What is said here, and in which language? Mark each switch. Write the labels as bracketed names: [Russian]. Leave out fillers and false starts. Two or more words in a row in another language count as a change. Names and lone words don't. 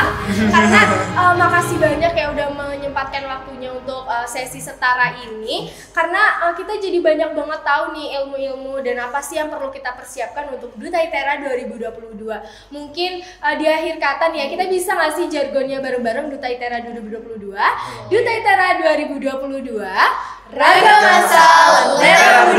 [Indonesian] Karena makasih banyak ya udah menyempatkan waktunya untuk sesi setara ini. Karena kita jadi banyak banget tahu nih ilmu-ilmu dan apa sih yang perlu kita persiapkan untuk Duta ITERA 2022. Mungkin di akhir kata nih ya, kita bisa nggak sih jargonnya bareng-bareng Duta ITERA 2022? Duta ITERA 2022, Raga Masal Lera